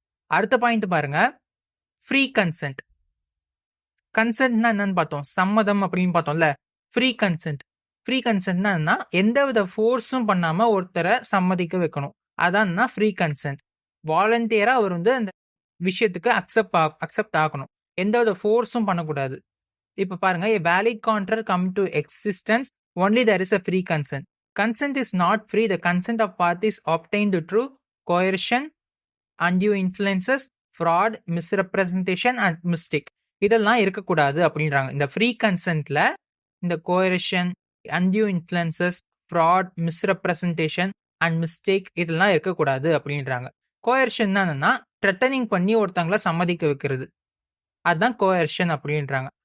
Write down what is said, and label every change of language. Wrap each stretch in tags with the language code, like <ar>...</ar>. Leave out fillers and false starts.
<ta>அடுத்த பாயிண்ட் பாருங்க, free consent. கன்சென்ட்னா என்னன்னு பார்த்தோம், சம்மதம் அப்படின்னு பார்த்தோம்ல. Free consent. ஃப்ரீ கன்சென்ட்னா என்ன, எந்த வித ஃபோர்ஸும் பண்ணாம ஒருத்தரை சம்மதிக்க வைக்கணும். அதான் ஃப்ரீ கன்சென்ட். வாலண்டியரா அவர் வந்து அந்த விஷயத்துக்கு அக்செப்ட் ஆகணும், எந்த வித ஃபோர்ஸும் பண்ணக்கூடாது. இப்ப பாருங்க,</ta> <en>a valid contract come to existence only there is a free consent. Consent is not free. The consent of parties obtained through coercion, undue influences, fraud, misrepresentation and mistake.</en> <ta>இதெல்லாம் இருக்கக்கூடாது அப்படின்றாங்க. இந்த ஃப்ரீ கன்சென்ட்ல இந்த கோயரிஷன், undue influences, fraud, misrepresentation and mistake இதெல்லாம் இருக்கக்கூடாது அப்படின்றாங்க. கோயர்ஷன் என்னன்னா threatening பண்ணி ஒருத்தங்களை சம்மதிக்க வைக்கிறது, அதுதான் கோயர்ஷன் அப்படின்றாங்க.</ta>